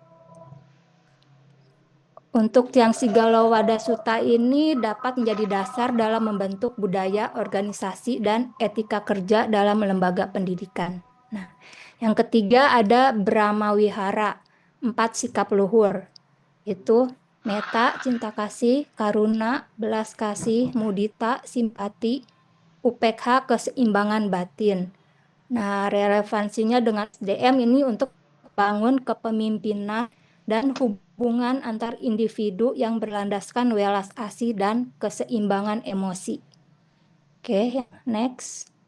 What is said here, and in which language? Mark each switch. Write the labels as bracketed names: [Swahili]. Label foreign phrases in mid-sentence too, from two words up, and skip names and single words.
[Indonesian] Untuk yang Sigalowada Sutta ini dapat menjadi dasar dalam membentuk budaya, organisasi, dan etika kerja dalam lembaga pendidikan. Nah, yang ketiga ada Brahma Wihara, 4 sikap luhur. Itu meta, cinta kasih, karuna, belas kasih, mudita, simpati, upekha, keseimbangan batin. Nah, relevansinya dengan SDM ini untuk bangun kepemimpinan dan hubungan antar individu yang berlandaskan welas asih dan keseimbangan emosi. Oke, next.